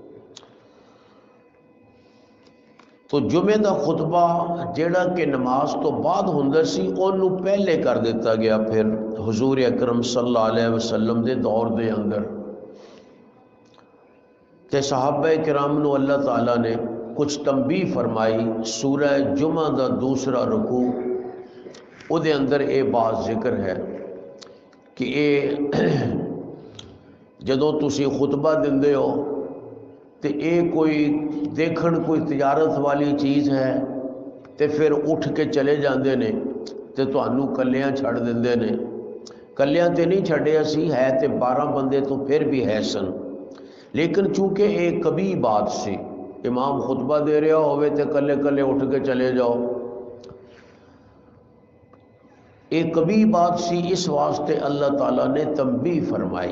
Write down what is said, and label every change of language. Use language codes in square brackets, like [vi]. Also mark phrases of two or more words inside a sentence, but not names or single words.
[pa] تو جمعے دا خطبہ جیڑا کہ نماز تو بعد ہوندا سی انہوں پہلے کر دیتا گیا پھر حضور اکرم [ar] صلی اللہ علیہ وسلم [pa] دے دور دے اندر۔ تے صحابہ کرام نو اللہ تعالیٰ نے کچھ تنبیہ فرمائی۔ سورہ جمعہ دا دوسرا رکوع او دے اندر اے بات ذکر ہے کہ اے جدوں تسی خطبہ دندے ہو تے اے کوئی دیکھن کوئی تجارت والی چیز ہے تے پھر اٹھ کے چلے جاندے نے تے تانوں کلیاں چھڑ دیندے نے۔ کلیاں تے نہیں چھڑیا سی، ہے تے 12 بندے تو پھر بھی ہے سن، لیکن چونکہ ایک کبھی بات سی، امام خطبہ دے رہا ہوئے تے کلے کلے اٹھ کے چلے جاؤ، ایک کبھی بات سی، اس واسطے اللہ تعالیٰ نے تنبیہ فرمائی۔